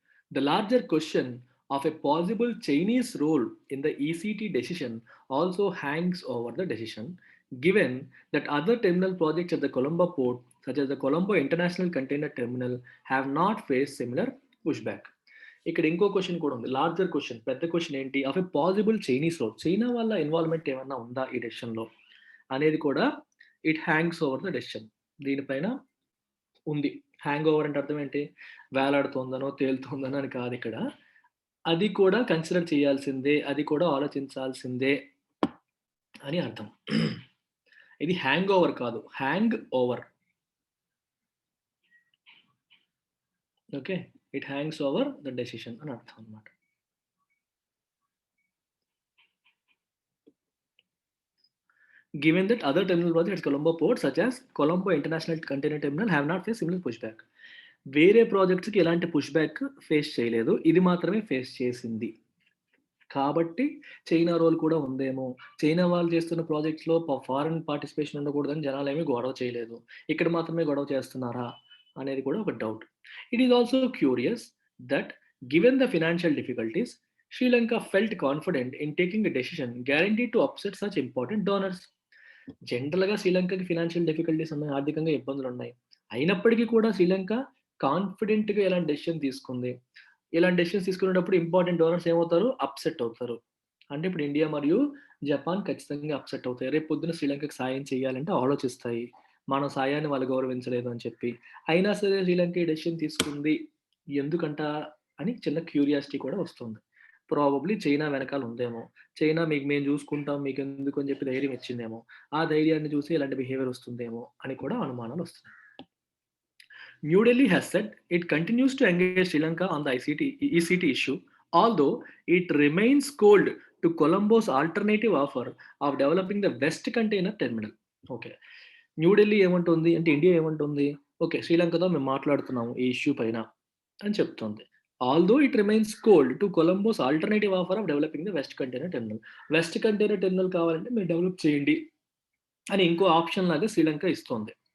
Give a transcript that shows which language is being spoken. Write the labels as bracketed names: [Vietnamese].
[English] The larger question of a possible Chinese role in the ECT decision also hangs over the decision, given that other terminal projects at the Colombo port, such as the Colombo International Container Terminal, have not faced similar pushback. [Telugu] ఇక్కడ ఇంకో question కూడా ఉంది, larger question, పెద్ద question ఏంటి? [English] of a possible Chinese role, [Telugu] China వల్ల involvement ఏమన్నా ఉందా ఈ డెసిషన్లో అనేది కూడా [English] it hangs over the decision, [Telugu] దీనిపైన ఉంది. హ్యాంగ్ ఓవర్ అంటే అర్థం ఏంటి? వేలాడుతోందనో, తేలుతోందనో అని కాదు ఇక్కడ. అది కూడా కన్సిడర్ చేయాల్సిందే, అది కూడా ఆలోచించాల్సిందే అని అర్థం. ఇది హ్యాంగ్ ఓవర్ కాదు, hang over. [English] okay, it hangs over the decision [Telugu] అని అర్థం అన్నమాట. [English] given that other terminal projects at Colombo Port, such as Colombo International Container Terminal, have not faced similar pushback. [Telugu] వేరే ప్రాజెక్ట్స్‌కి ఎలాంటి పుష్‌బ్యాక్ ఫేస్ చేయలేదు. ఇది మాత్రమే ఫేస్ చేసింది. కాబట్టి చైనా రోల్ కూడా ఉందేమో! చైనా వాళ్ళు చేస్తున్న ప్రాజెక్ట్స్‌లో ఫారెన్ పార్టిసిపేషన్ ఉండకూడదని జనాలేమి గొడవ చేయలేదు. ఇక్కడ మాత్రమే గొడవ చేస్తున్నారా? అనేది కూడా ఒక doubt. [English] It is also curious that given the financial difficulties, Sri Lanka felt confident in taking a decision guaranteed to upset such important donors. [Telugu] జనరల్‌గా శ్రీలంకకి ఫైనాన్షియల్ డిఫికల్టీస్ ఉన్నాయి. ఆర్థికంగా ఇబ్బందులున్నాయి. అయినప్పటికీ కూడా శ్రీలంక కాన్ఫిడెంట్‌గా ఇలాంటి డెసిషన్ తీసుకుంది. ఇలాంటి డెసిషన్స్ తీసుకునేటప్పుడు ఇంపార్టెంట్ డోనర్స్ ఏమవుతారు? అప్‌సెట్ అవుతారు. అంటే ఇప్పుడు ఇండియా మరియు జపాన్ ఖచ్చితంగా అప్‌సెట్ అవుతాయి. రేపు పొద్దున శ్రీలంకకి సాయం చేయాలంటే ఆలోచిస్తాయి. మన సాయాన్ని వాళ్ళు గౌరవించలేదు అని చెప్పి. అయినా సరే శ్రీలంక ఈ డెసిషన్ తీసుకుంది. ఎందుకంట అని చిన్న క్యూరియాసిటీ కూడా వస్తుంది. ప్రాబబ్లీ చైనా వెనకాల ఉందేమో. చైనా మీకు మేము చూసుకుంటాం మీకెందుకు అని చెప్పి ధైర్యం ఇచ్చిందేమో. ఆ ధైర్యాన్ని చూసి ఇలాంటి బిహేవియర్ వస్తుందేమో అని కూడా అనుమానాలు వస్తున్నాయి. [English] New Delhi has said it continues to engage Sri Lanka on the ECT issue, although it remains cold to Colombo's alternative offer of developing the West Container Terminal. [Telugu] Okay. New Delhi ఏమంటుంది అంటే ఇండియా ఏమంటుంది? Okay. శ్రీలంకతో మేము మాట్లాడుతున్నాము ఈ issue పైన అని చెప్తోంది. [English] Although it remains cold to Colombo's alternative offer of developing the west container terminal. [Telugu] West container terminal కావాలంటే మీరు డెవలప్ చేయండి అని ఇంకో ఆప్షన్ లాగా శ్రీలంక ఇస్తోంది.